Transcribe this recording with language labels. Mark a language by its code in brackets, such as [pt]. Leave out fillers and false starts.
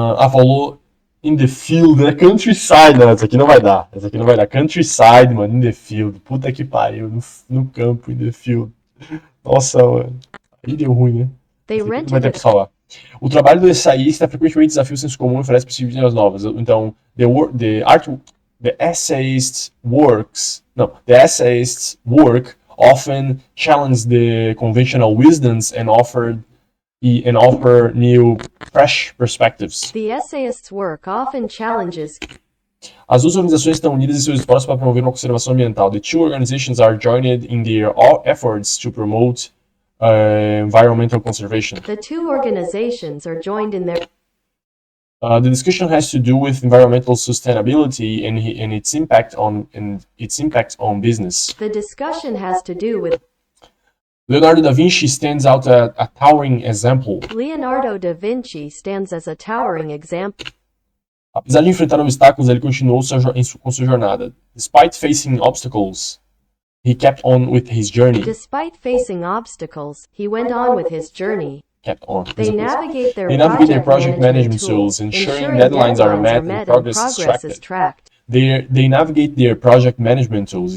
[pt] Falou [en] in the field, [pt] é countryside, não, essa aqui não vai dar. Countryside, mano, [en] in the field. [pt] Puta que pariu, no campo, in the field. Nossa, mano. Aí deu ruim, né? Vai ter que falar. O trabalho do ensaísta frequentemente desafia o senso comum e oferece possibilidades novas. [en] Então, the essayist's work often challenge the conventional wisdoms and offer new, fresh perspectives. The essayist's work often challenges. [pt] As duas organizações estão unidas em seus esforços para promover uma conservação ambiental. [en] The two organizations are joined in their efforts to promote environmental conservation. The two organizations are joined in their The discussion has to do with environmental sustainability and its impact on business. The discussion has to do with Leonardo da Vinci stands out a towering example. Leonardo da Vinci stands as a towering example. [pt] Apesar de enfrentar obstáculos, ele continuou com sua jornada. [en] Despite facing obstacles, he kept on with his journey. Despite facing obstacles, he went on with his journey. Kept on. They navigate their project management tools, ensuring deadlines are met and progress is tracked. They navigate their project management tools.